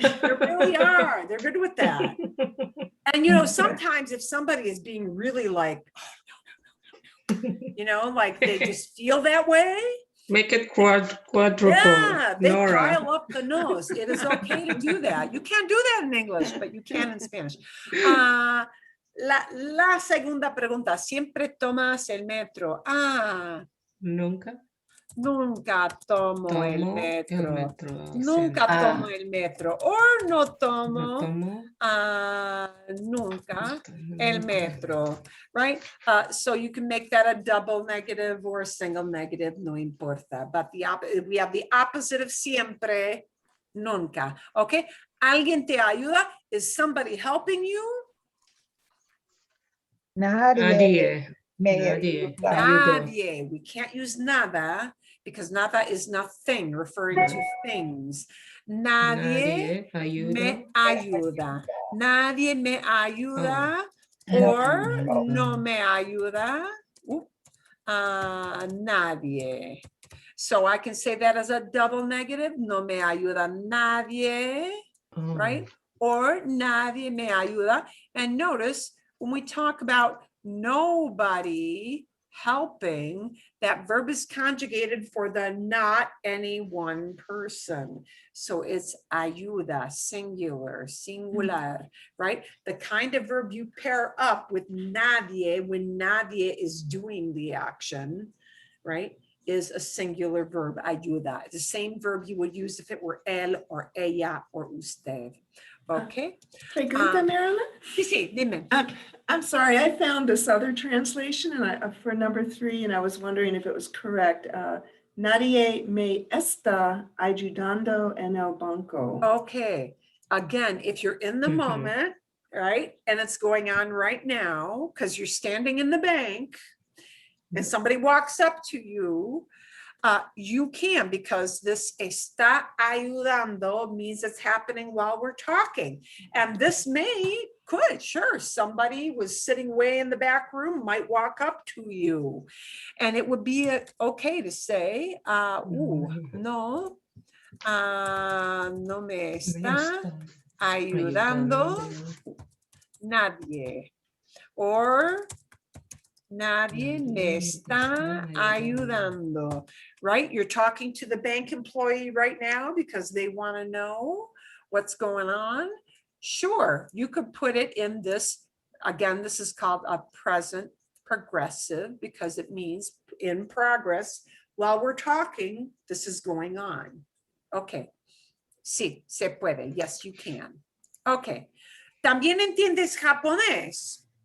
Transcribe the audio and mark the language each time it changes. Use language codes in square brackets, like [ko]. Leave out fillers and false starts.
[en] They really are. They're good with that. And, you know, sometimes if somebody is being really like, oh, no, you know, like they just feel that way. Make it quadruple. Yeah, they Nora. pile up the nose. It is okay to do that. You can't do that in English, but you can in Spanish. [es] La segunda pregunta, ¿siempre tomas el metro? Nunca. Nunca tomo el metro. Nunca Ah. tomo el metro. Or no tomo, tomo. nunca el metro, [en] right? So you can make that a double negative or a single negative, [es] no importa. [en] But we have the opposite of siempre, nunca. Okay? [es] ¿Alguien te ayuda? [en] Is somebody helping you? [es] Nadie me Nadie. ayuda. Nadie. [en] We can't use nada because nada is nothing, referring to things. [es] Nadie me ayuda. Nadie me ayuda or no me ayuda. Nadie. [en] So I can say that as a double negative. [es] No me ayuda nadie, [en] right? Or [es] nadie me ayuda. [en] And notice when we talk about nobody helping, that verb is conjugated for the not any one person. So it's ayuda, singular, right? The kind of verb you pair up with nadie when nadie is doing the action, right, is a singular verb, ayuda. The same verb you would use if it were él or ella or usted. Okay. [es] Pregunta, Marilyn? Sí, dime. [en] I'm sorry, I found this other translation and for number 3, and I was wondering if it was correct. [es] Nadie me está ayudando en el banco. [en] Okay. Again, if you're in the moment, right, and it's going on right now, because you're standing in the bank and somebody walks up to you, you can, because this está ayudando means it's happening while we're talking. And this could, sure, somebody was sitting way in the back room, might walk up to you. And it would be okay to say, [es] no me está ayudando nadie. Or nadie me está ayudando, right? [en] You're talking to the bank employee right now because they want to know what's going on. Sure, you could put it in this. Again, this is called a present progressive because it means in progress. While we're talking, this is going on. Okay. [es] Sí, se puede. [en] Yes, you can. Okay. [es] ¿También entiendes japonés?